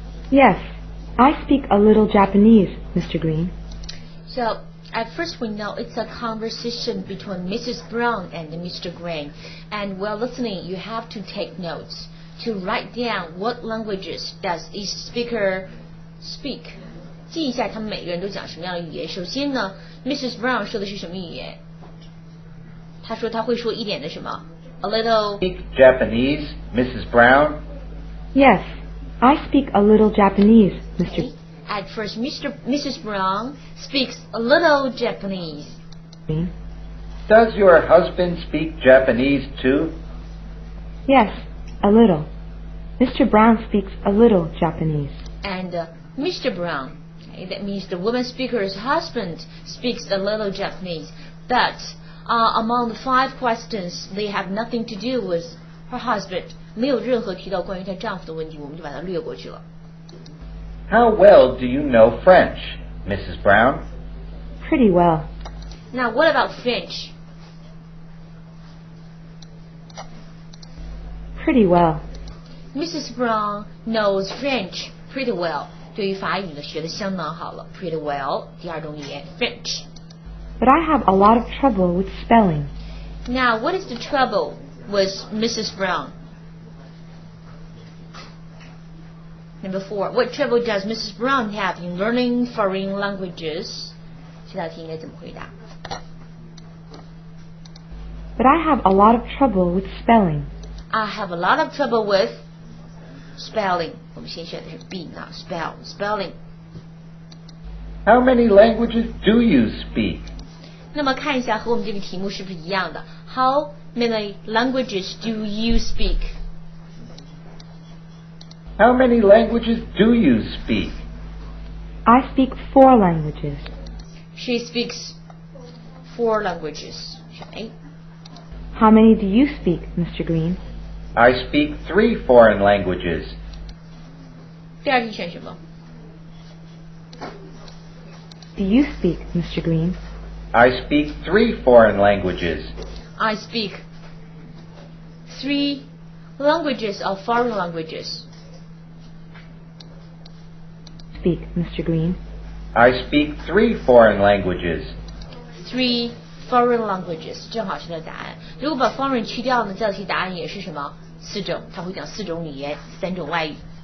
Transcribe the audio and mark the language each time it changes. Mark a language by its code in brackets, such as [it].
[en] Yes, I speak a little Japanese, Mr. Green. So, at first we know it's a conversation between Mrs. Brown and Mr. Green. And while listening, you have to take notes to write down what languages does each speaker speak. [zh] 记一下他们每个人都讲什么样的语言。首先呢 ，Mrs. Brown 说的是什么语言？她说她会说一点的什么 ？ [en] A little. Speak Japanese, Mrs. Brown? Yes, I speak a little Japanese, Mr. At first, Mrs. Brown speaks a little Japanese. Green. Does your husband speak Japanese too? Yes, a little. Mr. Brown speaks a little Japanese. And Mr. Brown, okay, that means the woman speaker's husband speaks a little Japanese. But among the 5 questions, they have nothing to do with her husband. [zh] 没有任何提到关于她丈夫的问题，我们就把它略过去了。 [en] How well do you know French, Mrs. Brown? Pretty well. Now, what about French? Pretty well. Mrs. Brown knows French pretty well. [zh] 对于法语呢，学得相当好了。 [en] Pretty well， [zh] 第二种语言 [en] French. But I have a lot of trouble with spelling. Now, what is the trouble with Mrs. Brown? Number 4. What trouble does Mrs. Brown have in learning foreign languages? [zh] 这道题应该怎么回答？ [en] But I have a lot of trouble with spelling. I have a lot of trouble with spelling. [zh] 我们先学的是 [en] be not spelling. How many languages do you speak? [zh] 那么看一下和我们这个题目是不是一样的 ？ [en] How many languages do you speak? How many languages do you speak? I speak 4 languages. She speaks 4 languages. [zh] 选 [en] A. How many do you speak, Mr. Green? I speak 3 foreign languages. [zh] 第二题选什么？ [en] Do you speak, Mr. Green? I speak 3 foreign languages. I speak 3 languages or foreign languages. Speak, Mr. Green. I speak 3 foreign languages. 3 foreign languages [zh] 正好是它的答案。如果把 foreign 去掉呢，这道题答案也是什么？4种，它会讲4种语言，3种外语。